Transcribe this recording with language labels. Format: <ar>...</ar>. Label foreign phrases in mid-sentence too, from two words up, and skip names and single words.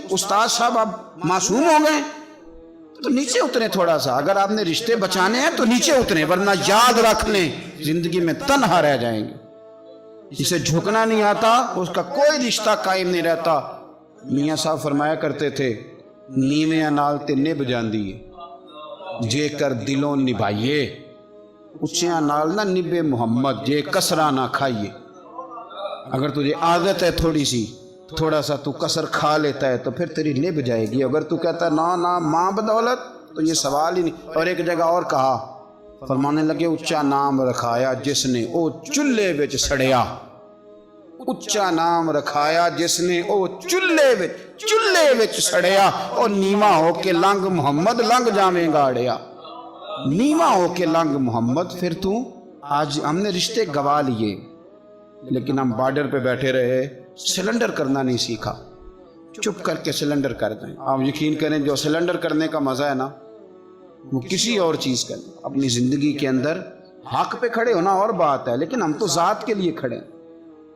<ur>استاد صاحب اب معصوم ہو گئے؟ تو نیچے اتریں تھوڑا سا، اگر آپ نے رشتے بچانے ہیں تو نیچے اتریں، ورنہ یاد رکھ لیں زندگی میں تنہا رہ جائیں گے۔ جسے جھکنا نہیں آتا اس کا کوئی رشتہ قائم نہیں رہتا۔ میاں صاحب فرمایا کرتے تھے</ur> <pa>نیویں نال تے نبھ جاندی ہے جے کر دلوں نبھائیے، اچھیاں نال نہ نبے محمد جے کسرہ نہ کھائیے۔</pa> <ur>اگر تجھے عادت ہے تھوڑی سی، تھوڑا سا تو کسر کھا لیتا ہے تو پھر تیری نبھ جائے گی۔ اگر تو کہتا ہے نا نا ماں بدولت تو یہ سوال ہی نہیں۔ اور ایک جگہ اور کہا، فرمانے لگے</ur> <pa>اچا نام رکھایا جس نے او چلے وچ سڑیا، اچا نام رکھایا جس نے او چلے وچ سڑیا، اور نیواں ہو کے لنگ محمد لنگ جاویں گاڑیا۔ نیواں ہو کے لنگ محمد،</pa> <ur>پھر تو آج ہم نے رشتے گوا لیے لیکن ہم بارڈر پہ بیٹھے رہے، سلنڈر کرنا نہیں سیکھا۔ چپ کر کے سلنڈر کر دیں۔ آپ یقین کریں جو سلنڈر کرنے کا مزہ ہے نا وہ کسی اور چیز کا نہیں۔ اپنی زندگی کے اندر حق پہ کھڑے ہونا اور بات ہے، لیکن ہم تو ذات کے لیے کھڑے ہیں۔</ur>